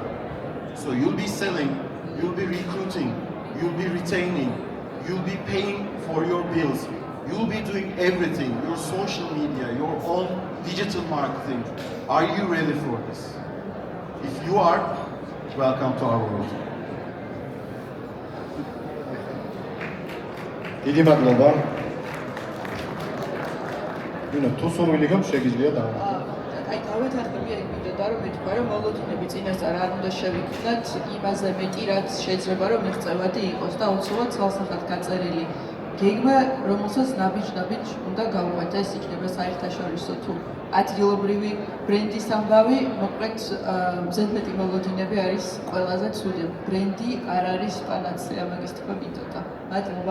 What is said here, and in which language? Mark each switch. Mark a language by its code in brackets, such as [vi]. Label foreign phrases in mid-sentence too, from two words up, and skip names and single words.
[en] So you'll be selling, you'll be recruiting, you'll be retaining, you'll be paying for your bills, you'll be doing everything, your social media, your own digital marketing. Are you ready for this? If you are, welcome to our world. [ka] დიდი მადლობა. ნინო, თუ სურვილი გაქვს, შეგიძლია დავა. აი დავეთანხმები ეგ მინდოდა რომ მეთქვა რომ მოლოდინები წინასწარ არ უნდა შევიქმნათ იმაზე მეტი რაც შეიძლება რომ მიღწევადი იყოს და უცბად ცალსახად გაწერილი გეგმა რომელსაც ნაბიჯ უნდა გავუვათ ეს იქნება საერთაშორისო თუ ადგილობრივი ბრენდის ამბავი მოკლედ ზედმეტი მოლოდინები არის ყველაზე ცუდი ბრენდი არ არის პანაცეა მაგის თქმა მინდოდა მადლობა